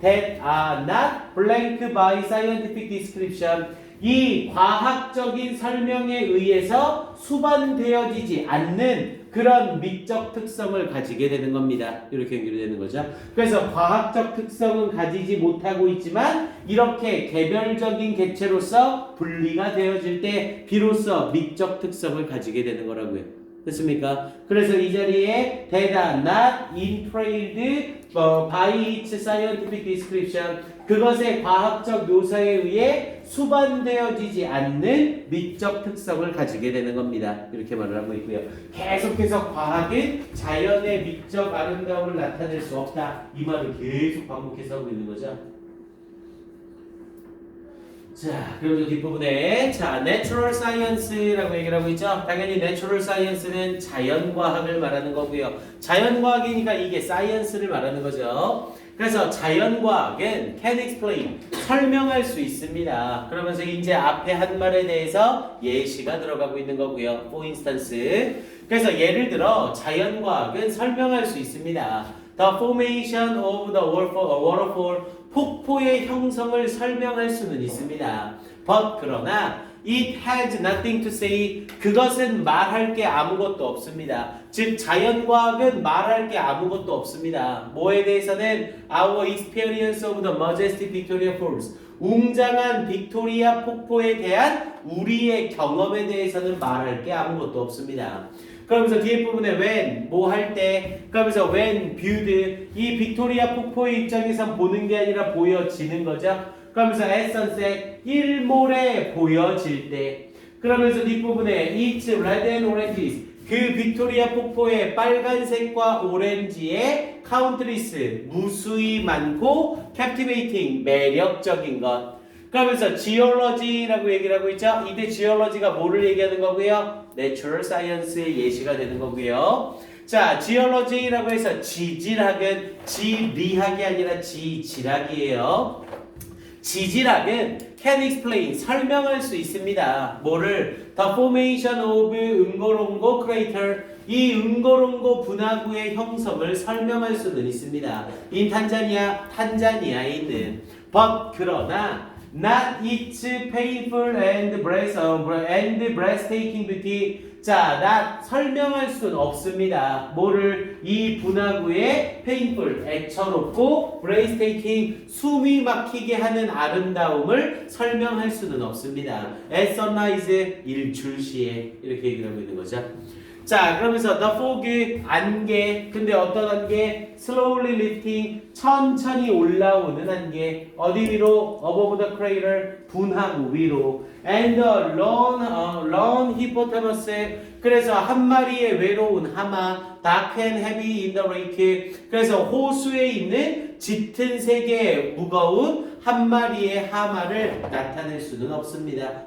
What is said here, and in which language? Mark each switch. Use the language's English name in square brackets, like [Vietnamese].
[English] that are not blank by scientific description, [Korean] 이 과학적인 설명에 의해서 수반되어지지 않는 그런 미적 특성을 가지게 되는 겁니다. 이렇게 연결이 되는 거죠. 그래서 과학적 특성은 가지지 못하고 있지만 이렇게 개별적인 개체로서 분리가 되어질 때 비로소 미적 특성을 가지게 되는 거라고요. 됐습니까? 그래서 이 자리에 [English] that are not entailed by its scientific description, [Korean] 그것의 과학적 묘사에 의해 수반되어지지 않는 미적 특성을 가지게 되는 겁니다. 이렇게 말을 하고 있고요. 계속해서 과학은 자연의 미적 아름다움을 나타낼 수 없다. 이 말을 계속 반복해서 하고 있는 거죠. 자, 그리고 뒷부분에 자, Natural Science라고 얘기를 하고 있죠. 당연히 Natural Science는 자연과학을 말하는 거고요. 자연과학이니까 이게 Science를 말하는 거죠. 그래서 자연과학은 [English] can explain, [Korean] 설명할 수 있습니다. 그러면서 이제 앞에 한 말에 대해서 예시가 들어가고 있는 거고요. [English] For instance. [Korean] 그래서 예를 들어 자연과학은 설명할 수 있습니다. [English] The formation of the waterfall, [Korean] 폭포의 형성을 설명할 수는 있습니다. [English] But [Korean] 그러나 [English] it has nothing to say. [Korean] 그것은 말할 게 아무것도 없습니다. 즉 자연과학은 말할 게 아무것도 없습니다. 뭐에 대해서는 [English] our experience of the majestic Victoria Falls. [Korean] 웅장한 빅토리아 폭포에 대한 우리의 경험에 대해서는 말할 게 아무것도 없습니다. 그러면서 뒤에 부분에 when 뭐 할 때, 그러면서 [English] when viewed [Korean] 이 빅토리아 폭포의 입장에서 보는 게 아니라 보여지는 거죠. 그러면서 [English] at sunset [Korean] 일몰에 보여질 때, 그러면서 뒷부분에 [English] it's red and oranges [Korean] 그 빅토리아 폭포의 빨간색과 오렌지의 countless 무수히 많고 captivating 매력적인 것. 그러면서 geology라고 얘기를 하고 있죠. 이때 geology가 뭐를 얘기하는 거고요? Natural Science의 예시가 되는 거고요. 자, geology라고 해서 지질학은 지리학이 아니라 지질학이에요. 지질학은 [English] can explain, [Korean] 설명할 수 있습니다. 뭐를? [English] The formation of [Korean] 응고롱고 crater, 이 응고롱고 분화구의 형성을 설명할 수는 있습니다. in 탄자니아, 탄자니아에 있는. [English] But [Korean] 그러나 [English] not its painful and breathtaking beauty. [Korean] 자, not 설명할 수는 없습니다. 뭐를? 이 분화구의 painful, 애처롭고 breathtaking, 숨이 막히게 하는 아름다움을 설명할 수는 없습니다. [English] At sunrise, [Korean] 일출 시에 이렇게 얘기를 하고 있는 거죠. 자, 그러면서 the fog, 안개. 근데 어떤 안개? [English] slowly lifting, [Korean] 천천히 올라오는 안개. 어디 위로? [English] above the crater, [Korean] 분화구 위로. [English] and the lone hippopotamus, [Korean] 그래서 한 마리의 외로운 하마. [English] dark and heavy in the lake, [Korean] 그래서 호수에 있는 짙은 색의 무거운 한 마리의 하마를 나타낼 수는 없습니다.